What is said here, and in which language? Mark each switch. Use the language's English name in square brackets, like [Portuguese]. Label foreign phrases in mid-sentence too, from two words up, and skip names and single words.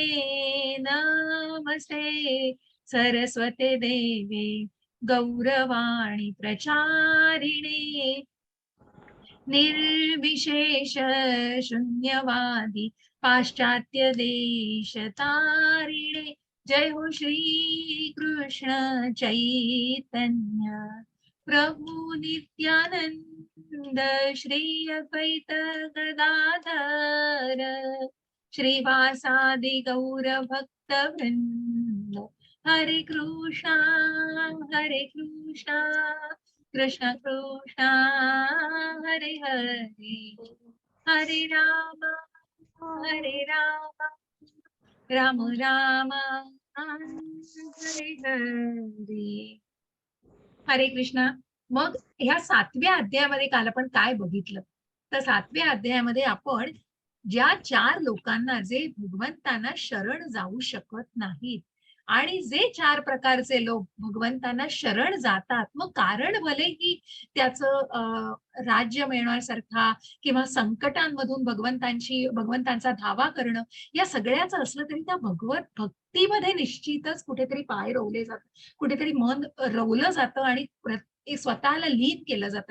[Sanskrit] नमस्ते सरस्वते देवे गौरवाणी प्रचारिणे निर्विशेष शून्यवादी पाश्चात्य देश तारिणे. [Bangla] জয় হো শ্রী কৃষ্ণ চৈতন্য প্রভু নিত্যানন্দ শ্রী অদ্বৈত গদাধর শ্রীবাসাদি গৌর ভক্ত বৃন্দ. [Sanskrit] हरे कृष्णा कृष्ण कृष्ण हरे हरे, हरे राम राम राम हरे हरे. हरे कृष्णा. [Marathi] मग ह्या 7व्या अध्यायामध्ये काल आपण काय बघितलं तर 7व्या अध्यायामध्ये आपण ज्या 4 लोकांना जे भगवंतांना शरण जाऊ शकत नाहीत आणि जे 4 प्रकारचे लोक भगवंतांना शरण जातात, मग कारण भलेही त्याचं राज्य मिळण्यासारखा किंवा संकटांमधून भगवंतांचा धावा करणं या सगळ्याचं असलं तरी त्या भगवत भक्तीमध्ये निश्चितच कुठेतरी पाय रोवले जातात, कुठेतरी मन रवलं जातं आणि स्वतःला लीन केलं जातं.